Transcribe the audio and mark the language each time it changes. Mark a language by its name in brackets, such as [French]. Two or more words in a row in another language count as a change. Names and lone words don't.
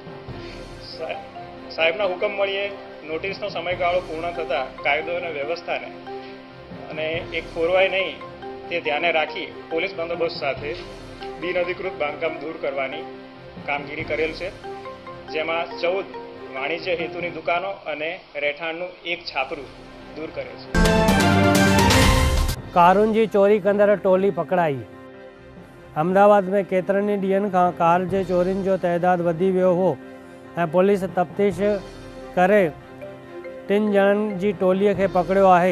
[Gujarati] સાહેબના હુકમ મળીએ નોટિસનો સમયગાળો પૂર્ણ થતાં કાયદો અને વ્યવસ્થાને અને એક ખોરવાય નહીં તે ધ્યાને રાખી પોલીસ બંદોબસ્ત સાથે બિનઅધિકૃત બાંધકામ દૂર કરવાની કામગીરી કરેલ છે, જેમાં 14 વાણિજ્ય હેતુની દુકાનો અને રહેઠાણનું એક છાપરું દૂર કરે. [Sindhi] कारुंजी चोरी कंदड़ टोली पकड़ाई. अहमदाबाद में केतरनी ॾींहंनि खां कार जे चोरियुनि जो तइदाद वधी वियो हो ऐं पुलिस तफ़्तीश करे 3 ॼणनि जी टोलीअ खे पकड़ियो आहे.